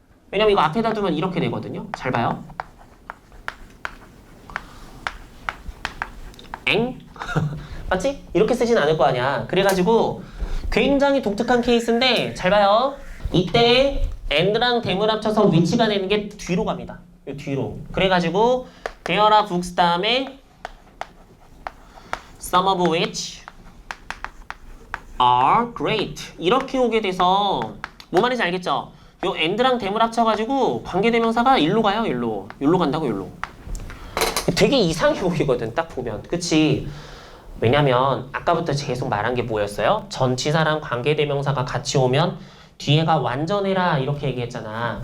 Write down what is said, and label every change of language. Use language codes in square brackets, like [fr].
[ko] 왜냐면 이거 앞에다 두면 이렇게 되거든요. 잘 봐요. 엥? 맞지? 이렇게 쓰진 않을 거 아니야. 그래가지고 굉장히 독특한 케이스인데 잘 봐요. 이때 and랑 then을 합쳐서 위치가 되는 게 뒤로 갑니다. 이 뒤로. 그래가지고 [en] there are books [ko] 다음에 [en] some of which are great. [ko] 이렇게 오게 돼서 뭐 말인지 알겠죠? 요 and랑 then을 합쳐가지고 관계대명사가 일로 가요. 일로 간다고 일로. 되게 이상해 보이거든 딱 보면. 그치? 왜냐면 아까부터 계속 말한 게 뭐였어요? 전치사랑 관계대명사가 같이 오면 뒤에가 완전해라 이렇게 얘기했잖아.